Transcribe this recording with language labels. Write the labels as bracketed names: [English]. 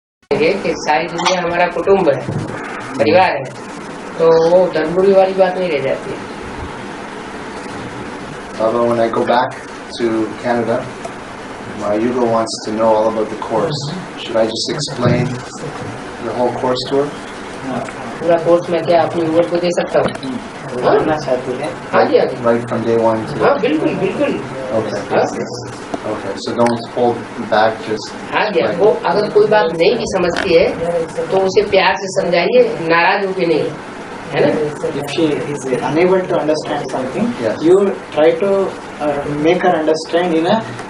[Hindi] कि सारी दुनिया हमारा कुटुंब है, परिवार है, तो वो धनबुरी वाली बात नहीं रह जाती है। [English] Although when I go back to Canada, my Yugo wants to know all about the course. Should I just explain the whole course to her? [Hindi] पूरा कोर्स में क्या अपनी युवा को दे सकता हूँ? हाँ जी, [English] Right from day one to. [Hindi] हाँ बिल्कुल बिल्कुल। [English] Okay. Okay. So don't hold back. Just. [Hindi] हाँ जी, वो अगर कोई बात नहीं भी समझती है तो उसे प्यार से समझाइए, नाराज होके नहीं, है ना? [English] If she is unable to understand something, yes. you try to make her understand in a